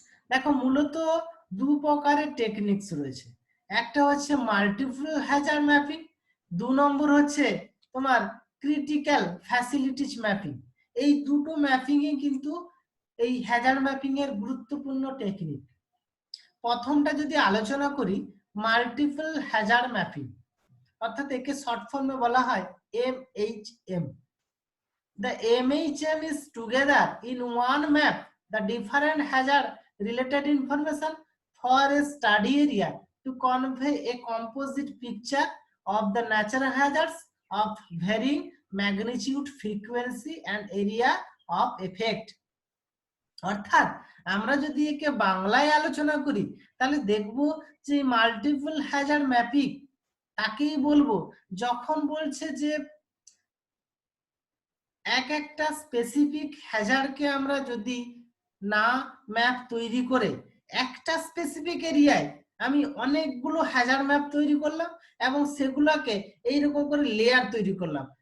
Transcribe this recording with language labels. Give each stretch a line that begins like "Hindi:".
Bangla: দেখো মূলত দু প্রকারের টেকনিক্স রয়েছে, একটা হচ্ছে মাল্টিপল হ্যাজার্ড ম্যাপিং, 2 নম্বর হচ্ছে তোমার ক্রিটিক্যাল ফ্যাসিলিটিজ ম্যাপিং। এই দুটো ম্যাপিং এ কিন্তু এই হ্যাজার্ড ম্যাপিং এর গুরুত্বপূর্ণ টেকনিক। প্রথমটা যদি আলোচনা করি, মাল্টিপল হ্যাজার্ড ম্যাপিং, অর্থাৎ একে শর্ট ফর্মে বলা হয় MHM।
English: The MHM is together in one map the different hazard related information for a study area to convey a composite picture of the natural hazards of varying magnitude, frequency and area of effect।
Bangla: অর্থাৎ আমরা যদি একে বাংলায় আলোচনা করি তাহলে দেখব যে মাল্টিপল হ্যাজার্ড ম্যাপিং তাকেই বলবো যখন বলছে যে এক একটা স্পেসিফিক হ্যাজার্ডকে আমরা যদি না ম্যাপ তৈরি করে একটা স্পেসিফিক এরিয়ায় আমি অনেকগুলো হ্যাজার্ড ম্যাপ তৈরি করলাম এবং সেগুলোকে এইরকম করে লেয়ার তৈরি করলাম।